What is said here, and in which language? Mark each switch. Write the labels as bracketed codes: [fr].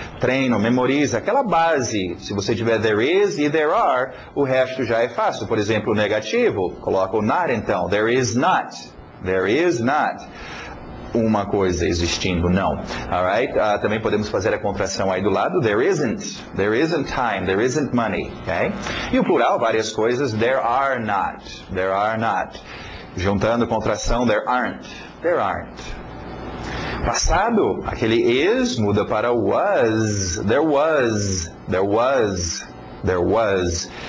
[pt] Treino, memoriza, aquela base. Se você tiver there is e there are, o resto já é fácil. Por exemplo, o negativo, coloca o not então. [en] There is not. There is not. [pt] Uma coisa existindo, não. Alright? Também podemos fazer a contração aí do lado. [en] There isn't time, there isn't money. Okay? [pt] E o plural, várias coisas. [en] There are not. There are not. [pt] Juntando contração, [en] there aren't. There aren't. [pt] Passado, aquele is muda para was. [en] There was. There was. There was.